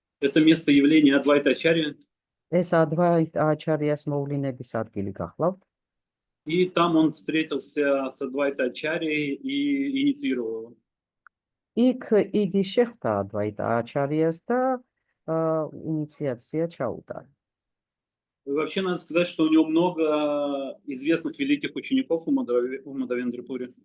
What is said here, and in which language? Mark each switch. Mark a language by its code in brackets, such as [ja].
[ru] Это место явления Адвайта Ачарья. [ka] ეს ადვაიტა აჩარიას მოვლენების ადგილი გახლავთ. [ru] И там он встретился с Адвайта Ачарьей и инициировал его. [ka] იქ იგი შეხვდა ადვაიტა აჩარიას და ინიციაცია ჩაუტარა. [ru] Вообще, надо сказать, что у него много известных великих учеников у Мадхавендры Пури.